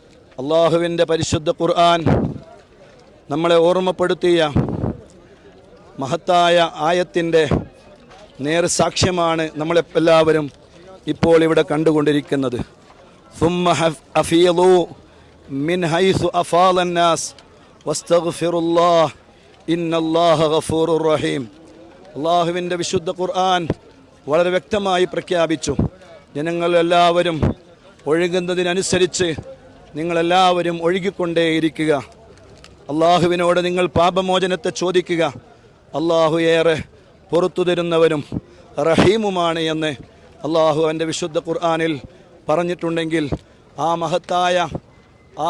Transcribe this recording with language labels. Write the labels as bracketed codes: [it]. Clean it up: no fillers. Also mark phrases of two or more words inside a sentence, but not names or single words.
[ml] അള്ളാഹുവിൻ്റെ പരിശുദ്ധ ഖുർആൻ നമ്മളെ ഓർമ്മപ്പെടുത്തിയ മഹത്തായ ആയത്തിൻ്റെ നേർസാക്ഷ്യമാണ് നമ്മളെല്ലാവരും ഇപ്പോൾ ഇവിടെ കണ്ടുകൊണ്ടിരിക്കുന്നത്. [ar] ثم أفيضوا من حيث أفاض الناس واستغفروا الله إن الله غفور رحيم. [ml] അള്ളാഹുവിൻ്റെ വിശുദ്ധ ഖുർആൻ വളരെ വ്യക്തമായി പ്രഖ്യാപിച്ചു, ജനങ്ങളെല്ലാവരും ഒഴുകുന്നതിനനുസരിച്ച് നിങ്ങളെല്ലാവരും ഒഴുകിക്കൊണ്ടേയിരിക്കുക. അള്ളാഹുവിനോട് നിങ്ങൾ പാപമോചനത്തെ ചോദിക്കുക. അള്ളാഹു ഏറെ പുറത്തു തരുന്നവനും റഹീമുമാണ് എന്ന് അള്ളാഹു അവൻ്റെ വിശുദ്ധ ഖുർആനിൽ പറഞ്ഞിട്ടുണ്ടെങ്കിൽ ആ മഹത്തായ ആ